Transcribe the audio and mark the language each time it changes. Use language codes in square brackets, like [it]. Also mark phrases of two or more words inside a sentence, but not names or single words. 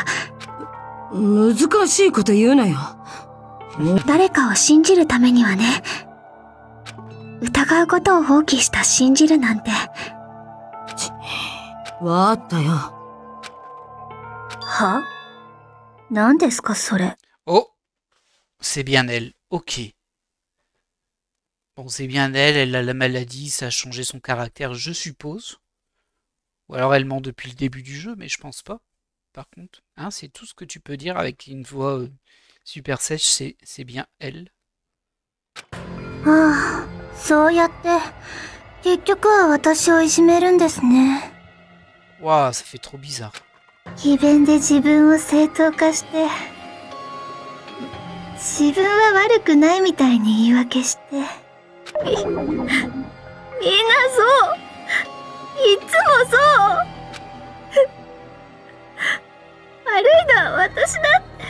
[ja] 難しいこと言うなよ。誰かを信じるためにはね、疑うことを放棄した信じるなんて。わかったよ。は？何ですかそれ。 [fr] Oh, c'est bien elle. Ok. Bon, c'est bien elle, elle a la maladie, ça a changé son caractère, je suppose. Ou alors elle ment depuis le début du jeu, mais je pense pas. Par contre, hein, c'est tout ce que tu peux dire avec une voix super sèche, c'est bien elle. [ja] ああ、そうやって、結局は私をいじめるんですね。 [fr] Waouh, ça fait trop bizarre. [ja] 詭弁で自分を正当化して、自分は悪くないみたいに言い訳して。みんなそう。いつもそう。悪いのは私だって。